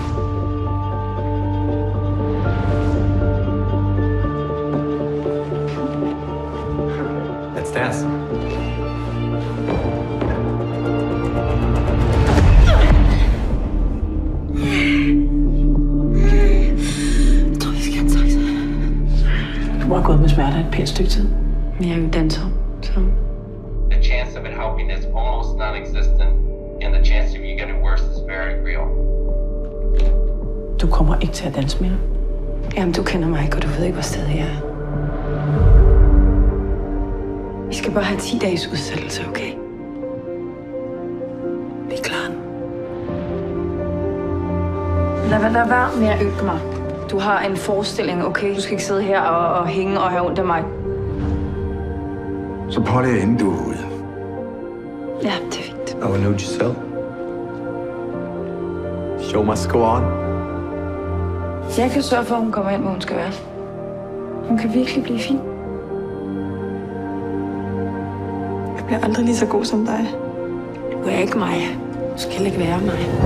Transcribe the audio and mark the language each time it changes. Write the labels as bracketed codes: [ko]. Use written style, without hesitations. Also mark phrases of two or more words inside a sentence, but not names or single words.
[en] Let's dance. [da] Du har gået med smerter et pænt stykke tid. Men jeg er jo danser, så... [en] The chance of it helping is almost non-existent, and the chance of you getting worse is very real. [da] Du kommer ikke til at danse mere. Jamen, du kender mig ikke, og du ved ikke, hvor stadig jeg er. Vi skal bare have 10 dages udsættelse, okay? Vi er klar nu. Lad være med at øge mig. Du har en forestilling, okay? Du skal ikke sidde her og hænge og have ondt af mig. Så prøv det, inden du er ude. Ja, det er fint. [en] Oh, no, Giselle. Show must go on. [da] Jeg kan sørge for, at hun kommer ind, hvor hun skal være. Hun kan virkelig blive fin. Jeg bliver aldrig lige så god som dig. Du er ikke mig. Du skal heller ikke være mig.